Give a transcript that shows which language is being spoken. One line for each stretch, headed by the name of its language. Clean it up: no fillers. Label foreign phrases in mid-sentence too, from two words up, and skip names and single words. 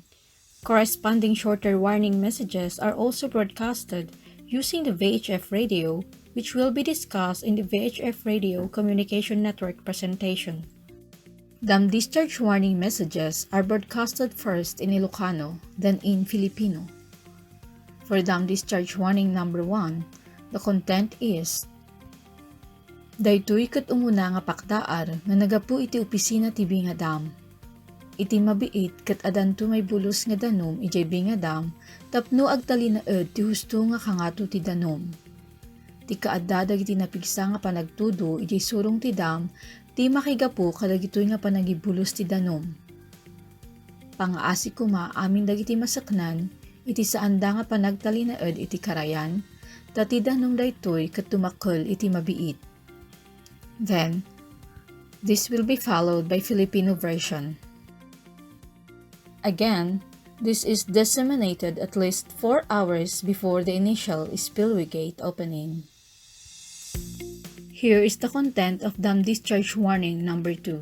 English: Corresponding shorter warning messages are also broadcasted using the VHF radio, which will be discussed in the VHF Radio Communication Network presentation. Dam discharge warning messages are broadcasted first in Ilocano, then in Filipino. For dam discharge warning number 1, the content is:
Iloko: Daytoy ket umuna nga pakdaar nga nagapu iti opisina ti Binga Dam. Iti mabiit ket adanto may bulos nga danom ijay Binga Dam tapno agtalinaed ti husto nga kangato ti danom. Ti kaaddadag iti napigsa nga panagtudo ijay surong ti dam ti makigapu kadagitoy nga panagibulos ti danom. Pangaasi kuma amin dagiti masaknan iti saanda nga panagtalinaed iti karayan dati danom daytoy ket tumakkel iti mabiit.
English: Then, this will be followed by Filipino version. Again, this is disseminated at least 4 hours before the initial spillway gate opening. Here is the content of dam discharge warning number 2.